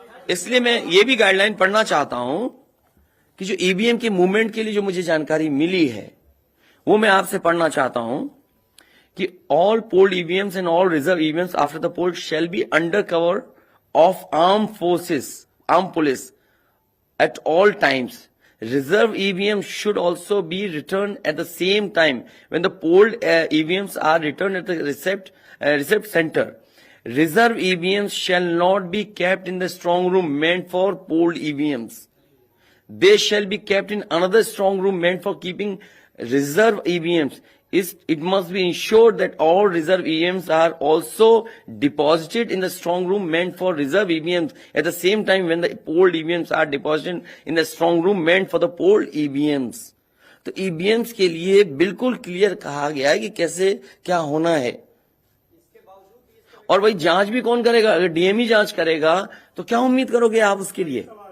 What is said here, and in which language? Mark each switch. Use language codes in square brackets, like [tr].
[hi] इसलिए मैं ये भी गाइडलाइन पढ़ना चाहता हूं कि जो ईवीएम के मूवमेंट के लिए जो मुझे जानकारी मिली है, वो मैं आपसे पढ़ना चाहता हूं कि [en] All polled EVMs and all reserve EVMs after the poll shall be under cover of arm police at all times. Reserve EVMs should also be returned at the same time when the polled EVMs are returned at the receipt center. Reserve EVMs shall not be kept in the strong room meant for polled EVMs. They shall be kept in another strong room meant for keeping reserve EVMs. It must be ensured that all reserve EVMs are also deposited in the strong room meant for reserve EVMs at the same time when the polled EVMs are deposited in the strong room meant for the polled EVMs. [hi] तो EVMs के लिए बिल्कुल clear कहा गया है कि कैसे क्या होना है। और भाई जांच भी कौन करेगा? अगर डीएम ही जांच करेगा तो क्या उम्मीद करोगे आप उसके लिए?